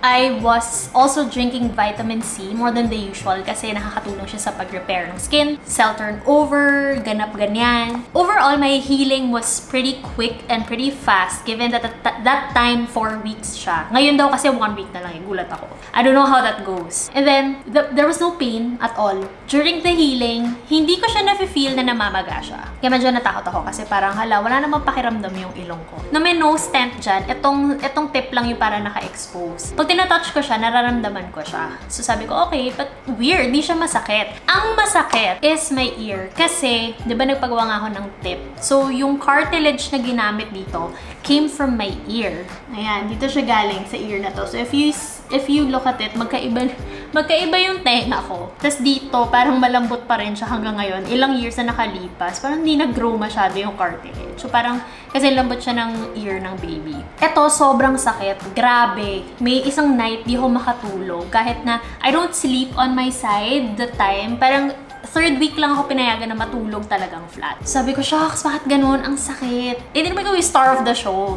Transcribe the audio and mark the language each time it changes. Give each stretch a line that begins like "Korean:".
English: I was also drinking vitamin C more than the usual
Filipino: kasi nakakatulong siya sa pag-repair ng skin, cell turnover, ganap ganyan.
English: Overall, my healing was pretty quick and pretty fast given that that time 4 weeks siya.
Filipino: Ngayon daw kasi 1 week na lang, gulat ako.
English: I don't know how that goes. And then, there was no pain at all.
Filipino: During the healing, hindi ko siya na-feel na namamaga siya. Kaya medyo natakot ako kasi parang wala namang pakiramdam yung ilong ko. No, may nose stent dyan, itong tip lang yung para naka-expose. Pag tinatouch ko siya, nararamdaman ko siya. So sabi ko,
English: okay, but weird,
Filipino: di siya masakit. Ang masakit is my ear. Kasi, di ba nagpagawa nga ako ng tip?
English: So,
Filipino: yung cartilage na ginamit dito
English: came from my ear.
Filipino: Ayan, dito siya galing sa ear na to. So, if you look at it, magkaiba yung tenga ko. Tapos dito, parang malambot pa rin siya hanggang ngayon. Ilang years na nakalipas, parang hindi nag-grow masyado yung cartilage. So parang, kasi lambot siya ng ear ng baby. Eto, sobrang sakit. Grabe. May isang night, di ako makatulog. Kahit na,
English: I don't sleep on my side the time.
Filipino: Parang, third week lang ako pinayagan na matulog talagang flat. Sabi ko, shucks, bakit ganun? Ang sakit. Hindi naman ikaw yung
English: star of the show.